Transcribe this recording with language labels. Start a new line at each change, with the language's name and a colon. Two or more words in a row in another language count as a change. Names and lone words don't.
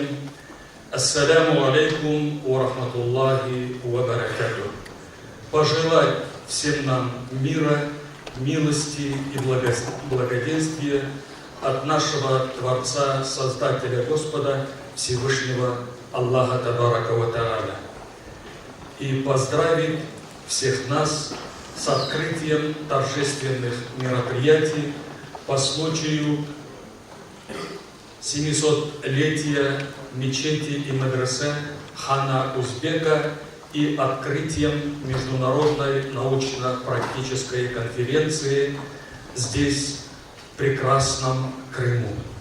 Arabic: السلام عليكم ورحمة الله وبركاته.
Russian: Пожелать всем нам мира, милости и благоденствия от нашего Творца, Создателя Господа Всевышнего Аллаха
Arabic: تبارك وتعالى.
Russian: И поздравить всех нас с открытием торжественных мероприятий по случаю 700-летия мечети и медресе Хана Узбека и открытием международной научно-практической конференции здесь, в прекрасном Крыму.